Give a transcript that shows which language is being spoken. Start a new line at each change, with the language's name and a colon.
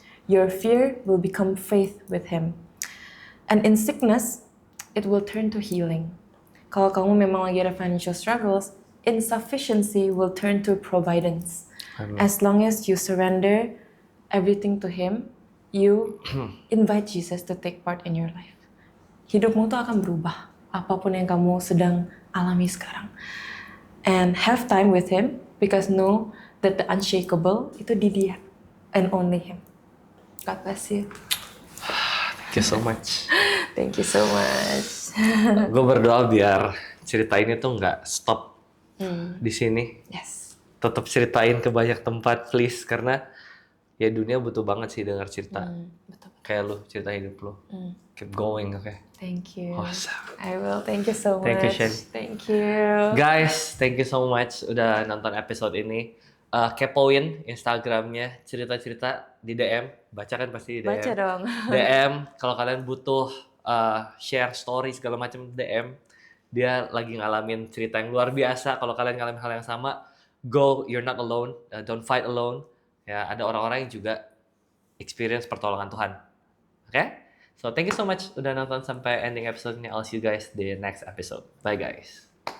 English: Your fear will become faith with Him. And in sickness, it will turn to healing.
Indonesian: Kalau kamu memang lagi ada
English: financial struggles, insufficiency will turn to providence. Amen. As long as you surrender everything to Him, you invite Jesus to take part in your life.
Indonesian: Hidupmu tuh akan berubah, apapun yang kamu sedang alami sekarang.
English: And have time with Him, because know that the unshakable
Indonesian: itu di Dia,
English: and only Him. God bless you. Thank you so much. Thank you so much.
Indonesian: Gue berdoa biar cerita ini tuh nggak stop di sini.
English: Yes.
Indonesian: Tetap ceritain ke banyak tempat,
English: please,
Indonesian: karena ya dunia butuh banget sih dengar cerita Betul. kayak lu, cerita hidup lu.
English: Keep going, okay? Thank you. Awesome. I will. Thank you so much. Thank you, Shen. Thank you. Guys, thank you so much
Indonesian: udah nonton episode ini. Kepoin Instagramnya, cerita-cerita di DM. Baca kan pasti di DM. Baca dong. DM, kalau kalian butuh share story segala macam DM. Dia lagi ngalamin cerita yang luar biasa. Kalau kalian ngalamin hal yang sama,
English: go, you're not alone. Don't fight alone.
Indonesian: Ya, ada orang-orang yang juga experience pertolongan Tuhan. Oke?
English: So, thank you so much
Indonesian: udah nonton sampai ending episode ini.
English: I'll see you guys di next episode. Bye guys.